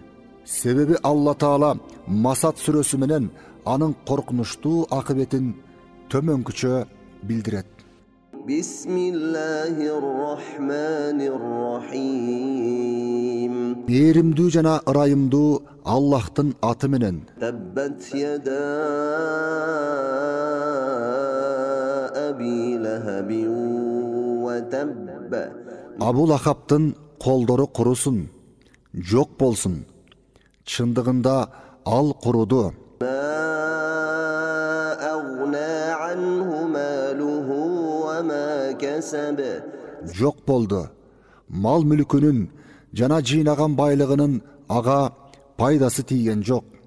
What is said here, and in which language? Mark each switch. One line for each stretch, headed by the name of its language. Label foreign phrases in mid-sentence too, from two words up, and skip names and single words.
Kyrgyz: Себеби Алла Таала Масад сүрөсү менен анын коркунучтуу акыбетин төмөнкүчө билдирет.
Arabic: بسم الله الرحمن الرحيم.
Kyrgyz: Мээримдүү жана ырайымдуу Аллахтын аты менен.
Arabic: تبت يدا أبي لهب وتب.
Kyrgyz: Абу Лахабтын колдору курусун, жок болсун. Чындыгында ал куруду. Жок болду. Мал мүлкүнүн жана жыйнаган байлыгынын ага пайдасы тийген жок.